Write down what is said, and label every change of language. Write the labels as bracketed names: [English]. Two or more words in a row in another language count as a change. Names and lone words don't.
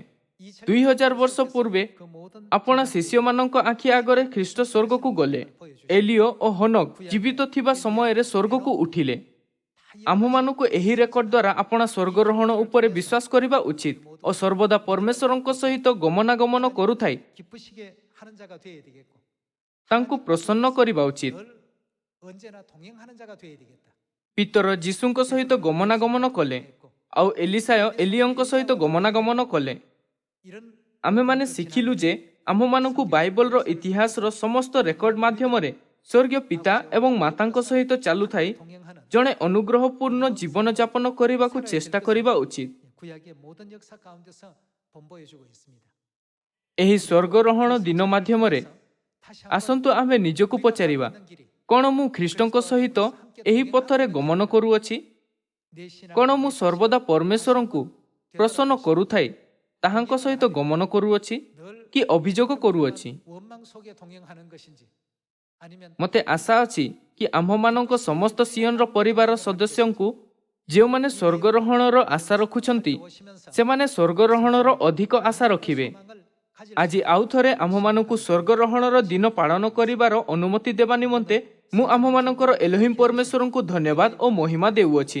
[Odia] 2000 ବର୍ଷ ପୂର୍ବେ ଆପଣା ଶିଷ୍ୟମାନଙ୍କ ଆଖି ଆଗରେ ଖ୍ରୀଷ୍ଟ ସ୍ୱର୍ଗକୁ ଗଲେ। ଏଲିୟ ଓ ହନୋକ ଜୀବିତ ଥିବା ସମୟରେ ସ୍ୱର୍ଗକୁ ଉଠିଲେ। ଆମ୍ଭମାନଙ୍କୁ ଏହି ରେକର୍ଡ ଦ୍ୱାରା ଆପଣା ସ୍ୱର୍ଗରୋହଣ ଉପରେ ବିଶ୍ୱାସ କରିବା ଉଚିତ ଓ ସର୍ବଦା ପରମେଶ୍ୱରଙ୍କ ସହିତ ଗମନାଗମନ କରୁଥାଇ [Korean] 기쁘시게 하는 자가 되어야 되겠고, [Odia] ତାଙ୍କୁ ପ୍ରସନ୍ନ କରିବା ଉଚିତ। [Korean] 늘 언제나 동행하는 자가 되어야 되겠다. [Odia] ପିତର ଯୀଶୁଙ୍କ ସହିତ ଗମନାଗମନ କଲେ, ଆଉ ଏଲିସାୟ ଏଲିୟଙ୍କ ସହିତ ଗମନାଗମନ କଲେ। [Korean] 이런 [Odia] ଆମ୍ଭେମାନେ ଶିଖିଲୁ ଯେ ଆମ୍ଭମାନଙ୍କୁ ବାଇବଲର ଇତିହାସର ସମସ୍ତ ରେକର୍ଡ ମାଧ୍ୟମରେ ସ୍ୱର୍ଗୀୟ ପିତା ଏବଂ ମାତାଙ୍କ ସହିତ ଚାଲୁଥାଇ [Korean] 동행하는 [Odia] ଜଣେ ଅନୁଗ୍ରହପୂର୍ଣ୍ଣ ଜୀବନଯାପନ କରିବାକୁ ଚେଷ୍ଟା କରିବା ଉଚିତ। [Korean] 구약의 모든 역사 가운데서 본보여 주고 있습니다. [Odia] ଏହି ସ୍ୱର୍ଗରୋହଣ ଦିନ ମାଧ୍ୟମରେ ଆସନ୍ତୁ ଆମ୍ଭେ ନିଜକୁ ପଚାରିବା, କ'ଣ ମୁଁ ଖ୍ରୀଷ୍ଟଙ୍କ ସହିତ ଏହି ପଥରେ ଗମନ କରୁଅଛି? କ'ଣ ମୁଁ ସର୍ବଦା ପରମେଶ୍ୱରଙ୍କୁ ପ୍ରସନ୍ନ କରୁଥାଇ ତାହାଙ୍କ ସହିତ ଗମନ କରୁଅଛି କି ଅଭିଯୋଗ କରୁଅଛି? [Korean] 원망 속에 동행하는 것인지, 아니면 [Odia] ମୋତେ ଆଶା ଅଛି କି ଆମ୍ଭମାନଙ୍କ ସମସ୍ତ ସିୟନର ପରିବାର ସଦସ୍ୟଙ୍କୁ ଯେଉଁମାନେ ସ୍ୱର୍ଗରୋହଣର ଆଶା ରଖୁଛନ୍ତି ସେମାନେ ସ୍ୱର୍ଗରୋହଣର ଅଧିକ ଆଶା ରଖିବେ। ଆଜି ଆଉ ଥରେ ଆମ୍ଭମାନଙ୍କୁ ସ୍ୱର୍ଗରୋହଣର ଦିନ ପାଳନ କରିବାର ଅନୁମତି ଦେବା ନିମନ୍ତେ ମୁଁ ଆମ୍ଭମାନଙ୍କର ଏଲୋହିମ୍ ପରମେଶ୍ୱରଙ୍କୁ ଧନ୍ୟବାଦ ଓ ମହିମା ଦେଉଅଛି।